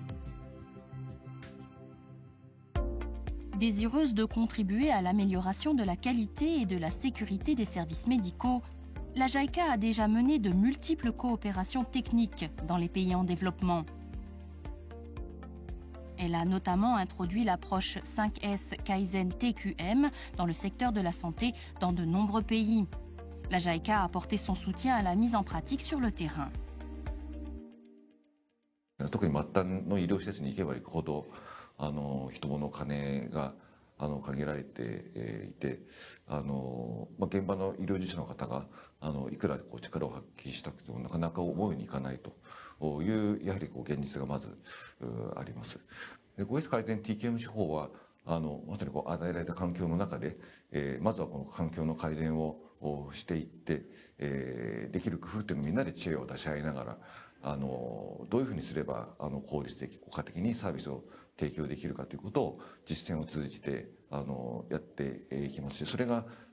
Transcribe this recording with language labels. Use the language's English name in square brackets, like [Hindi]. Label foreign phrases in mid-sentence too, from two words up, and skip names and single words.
[French] Désireuse de contribuer à l'amélioration de la qualité et de la sécurité des services médicaux, la JICA a déjà mené de multiples coopérations techniques dans les pays en développement. Elle a notamment introduit l'approche 5S Kaizen TQM dans le secteur de la santé dans de nombreux pays. La JICA a apporté son soutien à la mise en pratique sur le terrain. [Japanese] 特に末端の医療施設に行けば行くほど人物金が限られていて現場の医療従事者の方がいくら力を発揮したくてもなかなか思うようにいかないというやはり現実がまずあります。5S 改善 TQM 手法はまさに与えられた環境の中でまずはこの環境の改善をしていってできる工夫というのをみんなで知恵を出し合いながらどういうふうにすれば効率的効果的にサービスを提供できるかということを実践を通じてやっていきますし、それが